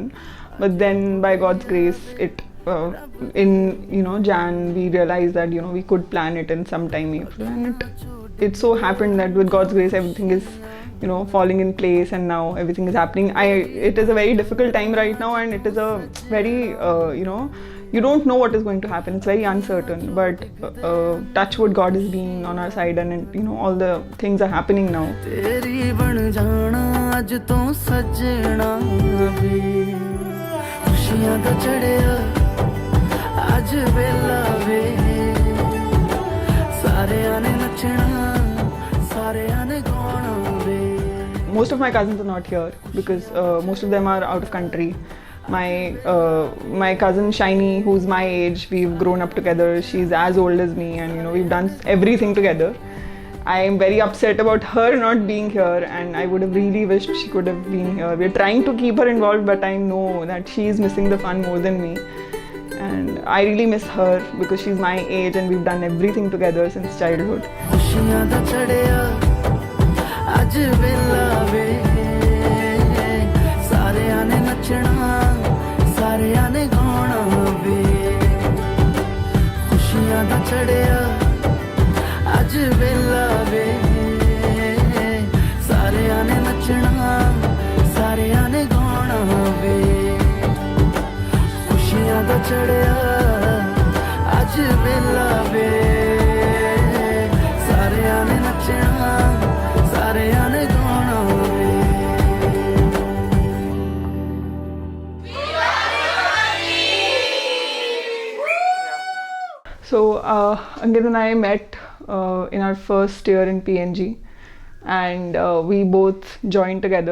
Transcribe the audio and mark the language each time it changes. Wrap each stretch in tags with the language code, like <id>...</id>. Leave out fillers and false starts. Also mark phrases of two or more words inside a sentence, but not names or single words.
<en>But then, by God's grace, in Jan we realized that we could plan it in sometime April, and it so happened that with God's grace everything is falling in place, and now everything is happening. It is a very difficult time right now, and it is a very you don't know what is going to happen. It's very uncertain, but touch wood, God is being on our side, and all the things are happening now.</en> <pa>ਤੇਰੀ ਬਣ ਜਾਣਾ ਅੱਜ ਤੋ ਸੱਜਣਾ ਵੇ ਖੁਸ਼ੀਆਂ ਦਾ ਚੜ੍ਹਿਆ ਅੱਜ ਵੇਲਾ ਵੇ ਸਾਰੇ ਆਣੇ ਨੱਚਣਾ ਸਾਰੇ ਆਣੇ ਗਾਣਾ ਵੇ.</pa> <en>Most of my cousins are not here because most of them are out of country. My cousin Shiny, who's my age, we've grown up together. She's as old as me, and we've done everything together. I am very upset about her not being here, and I would have really wished she could have been here. We're trying to keep her involved, but I know that she's missing the fun more than me. And I really miss her because she's my age and we've done everything together since childhood.</en> <pa>ਖੁਸ਼ੀਆਂ ਦਾ ਚੜ੍ਹਿਆ ਅੱਜ ਵੇਲਾ ਵੇ ਸਾਰੇ ਆਣੇ ਨੱਚਣਾ ਸਾਰੇ ਆਣੇ ਗਾਣਾ ਵੇ ਖੁਸ਼ੀਆਂ ਦਾ ਚੜ੍ਹਿਆ ਅੱਜ ਵੇਲਾ ਵੇ ਸਾਰੇ ਆਣੇ ਨੱਚਣਾ ਸਾਰੇ ਆਣੇ ਗਾਣਾ ਵੇ ਖੁਸ਼ੀਆਂ ਦਾ ਚੜ੍ਹਿਆ ਅੱਜ ਵੇਲਾ ਵੇ ਸਾਰੇ ਆਣੇ ਨੱਚਣਾ ਸਾਰੇ ਆਣੇ ਗਾਣਾ ਵੇ.</pa> <en>So Ankit and I met in our first year in PNG, and we both joined together.</en>